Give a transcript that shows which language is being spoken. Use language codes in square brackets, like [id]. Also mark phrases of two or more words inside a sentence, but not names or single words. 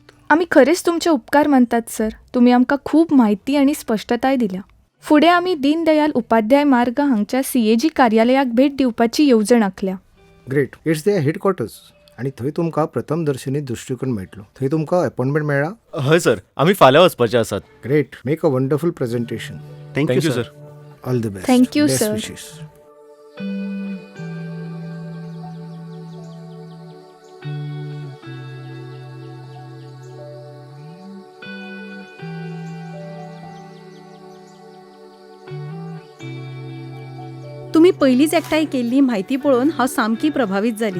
[kok] आम्ही खरेच तुमचे उपकार मानतात सर. तुम्ही आमकां खूब माहिती आणि स्पश्टताय दिल्या. फुडें आमी दीनदयाल उपाध्याय मार्ग हांगच्या CAG कार्यालयाक भेट दिवपाची येवजण आंखल्या. ग्रेट. [en] It's their headquarters [kok] आणि थंय तुमकां प्रथम दर्शनी दृष्टिकोन मेळटलो. थंय तुमकां अपॉइंटमेंट मेळ्ळा? हय सर, आम्ही फाल्यां वचपाचे आसात. [en] Great. Make a wonderful presentation. थँक्यू थँक्यू सर. सर. All the best. Thank you, Best sir. wishes. [kok] तुम्ही पहिलीच एकठांय केल्ली म्हायती पळोवन हांव सामकी प्रभावीत जाली.